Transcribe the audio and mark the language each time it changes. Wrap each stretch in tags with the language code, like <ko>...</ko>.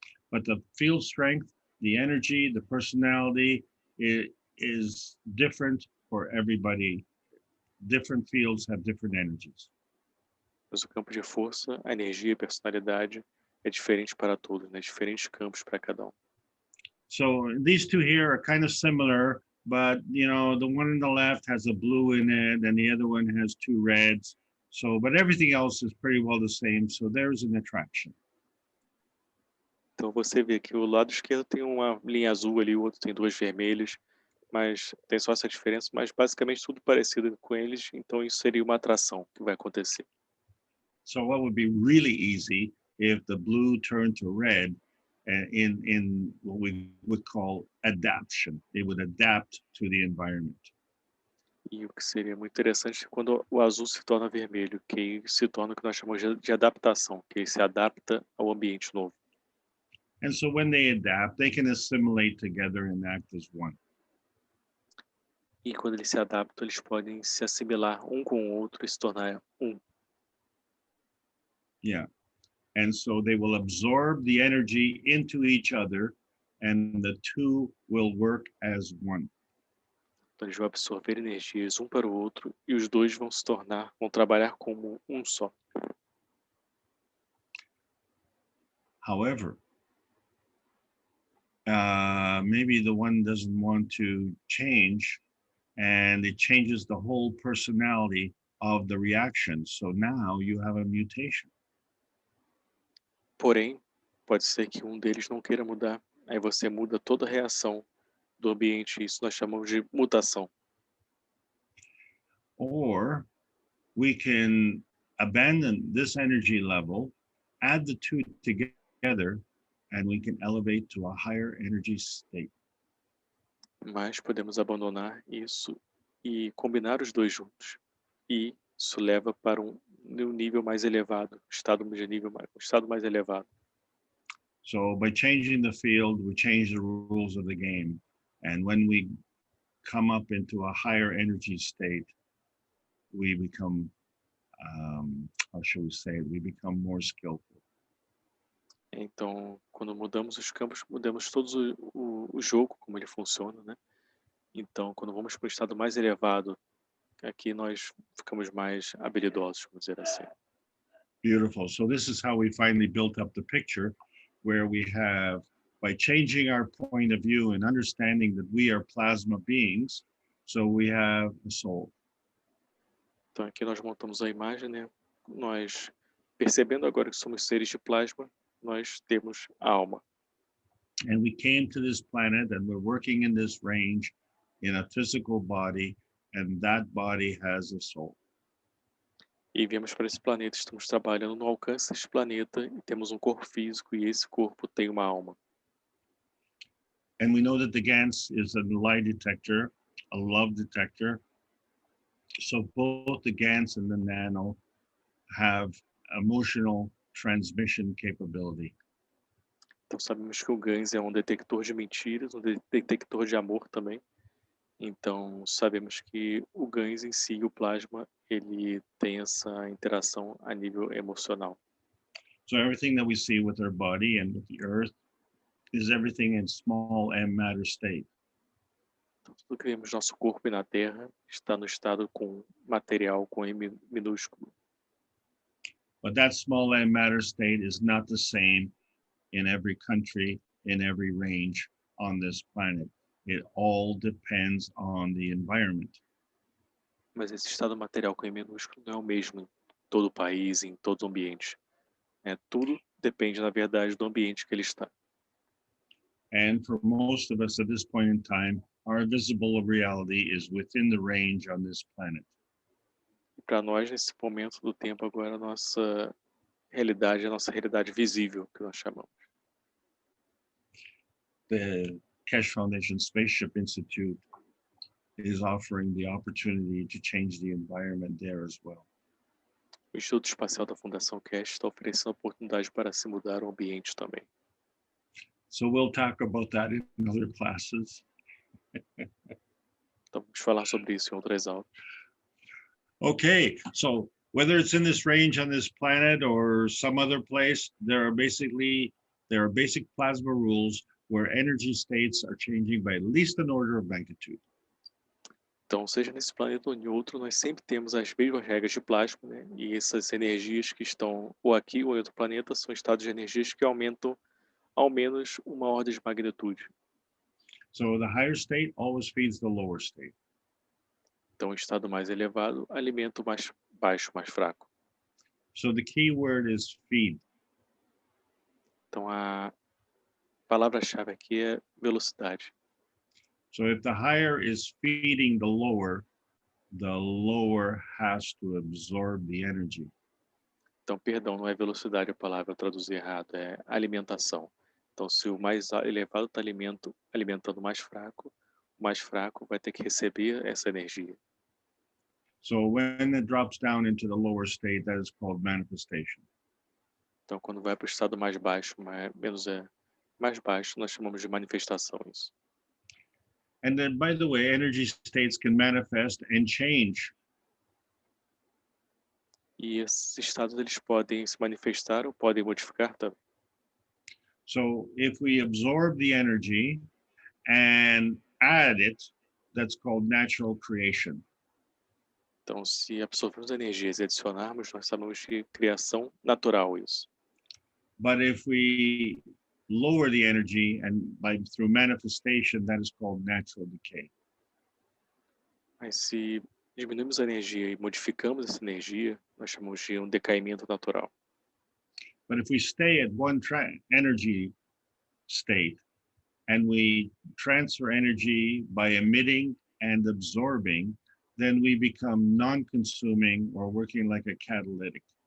<en>But the field strength, the energy, the personality is different for everybody. Different fields have different energies.</en> <pt>Mas o campo de força, a energia e a personalidade é diferente para todos, né? Diferentes campos para cada um.</pt> <en>So these two here are kind of similar, but the one on the left has a blue in it and the other one has two reds. So, but everything else is pretty well the same. So there's an attraction.</en> <pt>Então você vê que o lado esquerdo tem uma linha azul ali, o outro tem duas vermelhas, mas tem só essa diferença, mas basicamente tudo parecido com eles, então isso seria uma atração que vai acontecer.</pt> <en>So what would be really easy if the blue turned to red in what we would call adaptation. It would adapt to the environment.</en> <pt>E o que seria muito interessante é quando o azul se torna vermelho, que se torna o que nós chamamos de adaptação, que se adapta ao ambiente novo.</pt> <en>And so when they adapt, they can assimilate together and act as one.</en> <pt>E quando eles se adaptam, eles podem se assimilar um com o outro e se tornar um.</pt> <en>Yeah. And so they will absorb the energy into each other and the two will work as one.</en> <pt>Então eles vão absorver energias um para o outro e os dois vão trabalhar como um só.</pt> <en>However, maybe the one doesn't want to change and it changes the whole personality of the reaction. So now you have a mutation.</en> <pt>Porém, pode ser que um deles não queira mudar. Aí você muda toda a reação do ambiente. Isso nós chamamos de mutação.</pt> <en>Or we can abandon this energy level, add the two together, and we can elevate to a higher energy state.</en> <pt>Mas podemos abandonar isso e combinar os dois juntos. E isso leva para um nível mais elevado, um estado mais elevado.</pt> <en>So by changing the field, we change the rules of the game. And when we come up into a higher energy state, we become, how shall we say, we become more skillful.</en> <pt>Então, quando mudamos os campos, mudamos todo o jogo, como ele funciona, né? Então, quando vamos para um estado mais elevado, aqui nós ficamos mais habilidosos, vamos dizer assim.</pt> <en>Beautiful. So this is how we finally built up the picture, where we have, by changing our point of view and understanding that we are plasma beings, so we have a soul.</en> <pt>Então, aqui nós montamos a imagem, né? Nós, percebendo agora que somos seres de plasma, nós temos a alma.</pt> <en>And we came to this planet and we're working in this range in a physical body, and that body has a soul.</en> <pt>E viemos para esse planeta, estamos trabalhando no alcance desse planeta e temos um corpo físico e esse corpo tem uma alma.</pt> <en>And we know that the GANS is a lie detector, a love detector. So both the GANS and the nano have emotional transmission capability.</en> <pt>Então sabemos que o GANS é um detector de mentiras, um detector de amor também. Então sabemos que o GANS em si, o plasma, ele tem essa interação a nível emocional.</pt> <en>So everything that we see with our body and with the earth is everything in small m matter state.</en> <pt>Então, tudo que vemos no nosso corpo e na Terra está no estado com material com M minúsculo.</pt> <en>But that small m matter state is not the same in every country, in every range on this planet. It all depends on the environment.</en> <pt>Mas esse estado material com M minúsculo não é o mesmo em todo o país, em todos os ambientes. Tudo depende, na verdade, do ambiente que ele está.</pt> <en>And for most of us at this point in time, our visible reality is within the range on this planet.</en> <pt>E para nós, nesse momento do tempo agora, a nossa realidade visível, que nós chamamos.</pt> <en>The Keshe Foundation Spaceship Institute is offering the opportunity to change the environment there as well.</en> <pt>O Instituto Espacial da Fundação Keshe está oferecendo oportunidade para se mudar o ambiente também.</pt> <en>So we'll talk about that in other classes.</en> <pt>Então vamos falar sobre isso em outras aulas.</pt> <en>Okay, so whether it's in this range on this planet or some other place, there are basic plasma rules where energy states are changing by at least an order of magnitude.</en> <pt>Então, seja nesse planeta ou em outro, nós sempre temos as mesmas regras de plasma, né? E essas energias que estão ou aqui ou em outro planeta são estados de energias que aumentam ao menos uma ordem de magnitude.</pt> <en>So the higher state always feeds the lower state.</en> <pt>Então, o estado mais elevado alimenta o mais baixo, mais fraco.</pt> <en>So the key word is feed.</en> <pt>Então, a palavra-chave aqui é velocidade.</pt> <en>So if the higher is feeding the lower has to absorb the energy.</en> <pt>Então, perdão, não é velocidade a palavra, eu traduzi errado, é alimentação. Então, se o mais elevado está alimentando o mais fraco vai ter que receber essa energia.</pt> <en>So when it drops down into the lower state, that is called manifestation.</en> <pt>Então, quando vai para o estado mais baixo, mais baixo, nós chamamos de manifestação isso.</pt> <en>And then, by the way, energy states can manifest and change.</en> <pt>E esses estados eles podem se manifestar ou podem modificar também.</pt> <en>So if we absorb the energy and add it, that's called natural creation.</en> <pt>Então, se absorvermos energias e adicionarmos, nós chamamos de criação natural isso.</pt> <en>But if we lower the energy and through manifestation, that is called natural decay.</en> <pt>Mas se diminuímos a energia e modificamos essa energia, nós chamamos de um decaimento natural.</pt> <en>But if we stay at one energy state and we transfer energy by emitting and absorbing, then we become non-consuming or working like a catalytic.</en>